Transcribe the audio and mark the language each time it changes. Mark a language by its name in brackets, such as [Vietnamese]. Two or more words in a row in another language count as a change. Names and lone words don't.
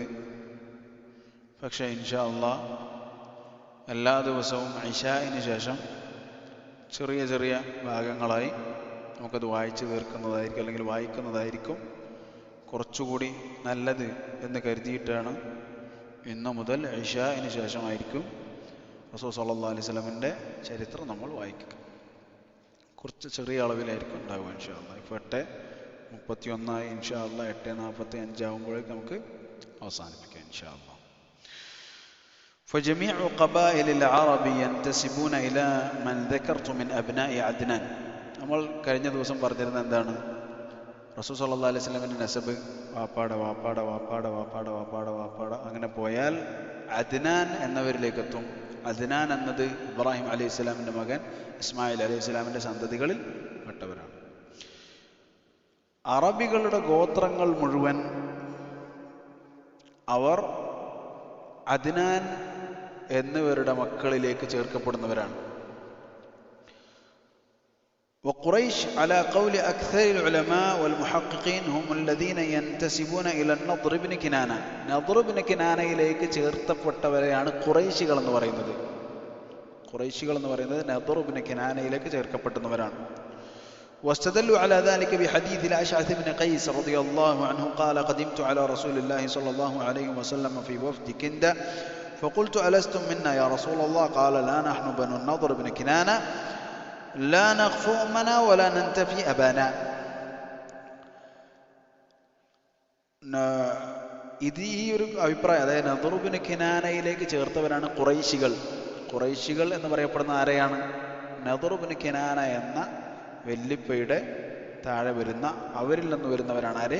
[Malayalam] പക്ഷേ [Arabic] إن شاء الله [Malayalam] എല്ലാ ദിവസവും ഇശാഇന് ശേഷം ചെറിയ ചെറിയ ഭാഗങ്ങളായി നമുക്കത് വായിച്ചു തീർക്കുന്നതായിരിക്കും, അല്ലെങ്കിൽ വായിക്കുന്നതായിരിക്കും കുറച്ചുകൂടി നല്ലത് എന്ന് കരുതിയിട്ടാണ് ഇന്നു മുതൽ ഇശാഇന് ശേഷമായിരിക്കും റസൂൽ [Arabic] صلى الله عليه [Malayalam] വസല്ലമിൻ്റെ ചരിത്രം നമ്മൾ വായിക്കുക. കുറച്ച് ചെറിയ അളവിലായിരിക്കും ഉണ്ടാവുക [Arabic] إن شاء الله. [Malayalam] ഇപ്പോൾ 8:31 [Arabic] إن شاء الله [Malayalam] 8:45 ആകുമ്പോഴേക്കും നമുക്ക് അവസാനിപ്പിക്കാം [Arabic] إن شاء الله. فجميع قبائل العرب ينتسبون إلى من ذكرت من أبناء عدنان. [Malayalam] നമ്മൾ കഴിഞ്ഞ ദിവസം പറഞ്ഞിരുന്നത് എന്താണ്? റസൂൽ [Arabic] صلى الله عليه [Malayalam] വസല്ലമിൻ്റെ നസബ് വാപ്പാട വാപ്പാട വാപ്പാട വാപ്പാട വാപ്പാട വാപ്പാട അങ്ങനെ പോയാൽ അദ്നാൻ എന്നവരിലേക്ക് എത്തും. അദ്നാൻ എന്നത് ഇബ്രാഹിം അലൈഹി സ്വലാമിൻ്റെ മകൻ ഇസ്മായിൽ അലൈഹി സ്വലാമിൻ്റെ സന്തതികളിൽ പെട്ടവരാണ്. അറബികളുടെ ഗോത്രങ്ങൾ മുഴുവൻ അവർ അദ്നാൻ എന്നിവരുടെ മക്കളിലേക്ക് ചേർക്കപ്പെടുന്നവരാണ്. [Arabic] وقريش على قول أكثر العلماء والمحققين هم الذين ينتسبون إلى النضر بن كنانة. [Malayalam] നദ്ർ ബിൻ കിനാനയിലേക്ക് ചേർക്കപ്പെട്ടവരെയാണ് ഖുറൈശികൾ എന്ന് പറയുന്നത്. ഖുറൈശികൾ എന്ന് പറയുന്നത് നദ്ർ ബിൻ കിനാനയിലേക്ക് ചേർക്കപ്പെടുന്നവരാണ്. [Arabic] واستدلوا على ذلك بحديث الأشعث بن قيس رضي الله عنه قال قدمت على رسول الله صلى الله عليه وسلم في وفد كندة فقلت ألستم منا يا رسول الله؟ قال لا نحن بنو النضر بن كنانة لا نخفو أمنا ولا ننتفي أبانا. [Malayalam] ഇത് ഈ ഒരു അഭിപ്രായം, അതായത് നദ്ർ ബിൻ കിനാനയിലേക്ക് ചേർത്തവരാണ് ഖുറൈശികൾ. ഖുറൈശികൾ എന്ന് പറയപ്പെടുന്ന ആരെയാണ്? നദ്ർ ബിൻ കിനാന എന്ന വെല്ലിപ്പയുടെ താഴെ വരുന്ന അവരിൽ നിന്ന് വരുന്നവരാണ് ആര്?